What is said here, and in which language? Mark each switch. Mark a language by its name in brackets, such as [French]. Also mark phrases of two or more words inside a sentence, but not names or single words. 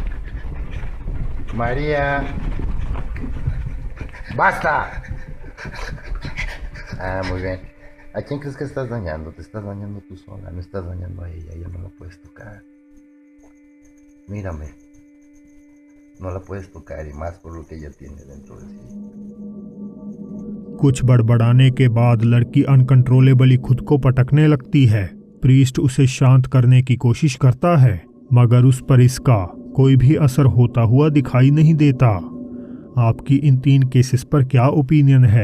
[Spanish] María. ¡Basta! Ah, muy bien. ¿A quién crees que estás dañando? Te estás dañando tú sola, no estás dañando a ella. Ella no la puedes tocar. Mírame. No la puedes tocar y más por lo que ella tiene dentro de sí. [Hindi] कुछ बड़बड़ाने के बाद लड़की अनकंट्रोलेबली खुद को पटकने लगती है। प्रीस्ट उसे शांत करने की कोशिश करता है, मगर उस पर इसका कोई भी असर होता हुआ दिखाई नहीं देता। आपकी इन 3 केसेस पर क्या ओपिनियन है?